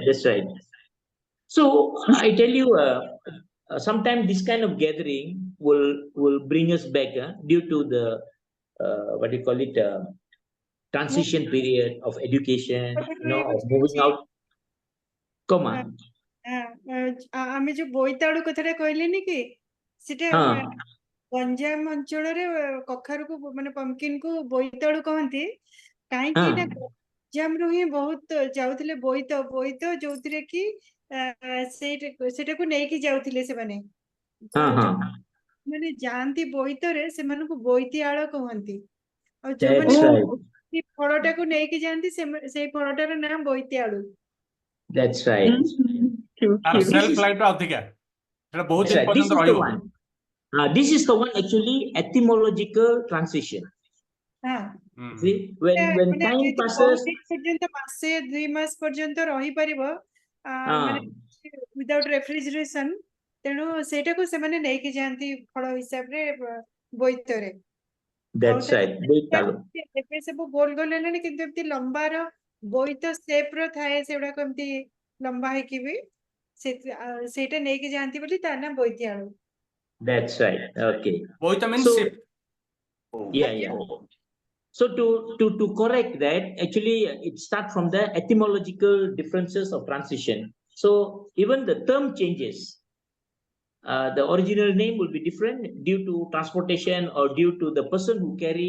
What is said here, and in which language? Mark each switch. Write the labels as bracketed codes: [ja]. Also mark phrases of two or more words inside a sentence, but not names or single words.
[en] So I tell you, sometimes this kind of gathering will bring us back due to the what do you call it, transition period of education, of moving out. Come on. [or] ଆମେ ଯୋଉ ବୋଇତାଳୁ କଥାଟା କହିଲେନି କି ସେଟା ଗଞ୍ଜାମ ଅଞ୍ଚଳରେ କଖାରୁକୁ ମାନେ ପମ୍ପକିନ୍ କୁ ବୋଇତାଳୁ କହନ୍ତି କାହିଁକି ନା ଗଞ୍ଜାମରୁ ହିଁ ବହୁତ ଯାଉଥିଲେ ବୋଇତ ଯୋଉଥିରେ କି ସେଟାକୁ ନେଇକି ଯାଉଥିଲେ ସେମାନେ ମାନେ ଯାଆନ୍ତି ବୋଇତରେ ସେମାନଙ୍କୁ ବୋଇତିଆଳ କହନ୍ତି ଆଉ ଯୋଉମାନେ [en] That's right. [or] ସେ ଫଳଟାକୁ ନେଇକି ଯାଆନ୍ତି ସେଇ ଫଳଟାର ନାଁ ବୋଇତିଆଳୁ। [en] That's right. Cute, [or] ତାର [en] cute. ସେଲ୍ଫ ଲାଇଫ [or] ଅଧିକା, ସେଟା ବହୁତ [en] That's [or] ଦିନ [en] right. This [or] ପର୍ଯ୍ୟନ୍ତ [en] is the [or] ରହିବ। [en] one. This is the one actually etymological transition. [or] ହଁ [en] See, when [or] ମାନେ [en] time [or] ଯେହେତୁ [en] passes, [or] ବହୁତ ଦିନ ପର୍ଯ୍ୟନ୍ତ ମାସେ 2 ମାସ ପର୍ଯ୍ୟନ୍ତ ରହିପାରିବ ମାନେ [en] ୱିଦାଉଟ୍ ରେଫ୍ରିଜରେସନ, [or] ତେଣୁ ସେଇଟାକୁ ସେମାନେ ନେଇକି ଯାଆନ୍ତି ଫଳ ହିସାବରେ ବୋଇତରେ। [en] that's right. [or] ବୋଇତାଳୁ। ଏବେ ସବୁ ଗୋଲ ଗୋଲ ହେଲାଣି, କିନ୍ତୁ ଏମିତି ଲମ୍ବାର ବୋଇତ ସେପ ର ଥାଏ, ସେଗୁଡାକ ଏମିତି ଲମ୍ବା ହେଇକି ବି ସେଇଟା ନେଇକି ଯାଆନ୍ତି ବୋଲି ତା ନା ବୋଇତିଆଳୁ। [en] That's right. Okay. ବୋଇତ means So, ship. yeah. So to correct that, actually it starts from the etymological differences of transition. So even the term changes. The original name will be different due to transportation or due to the person who carry.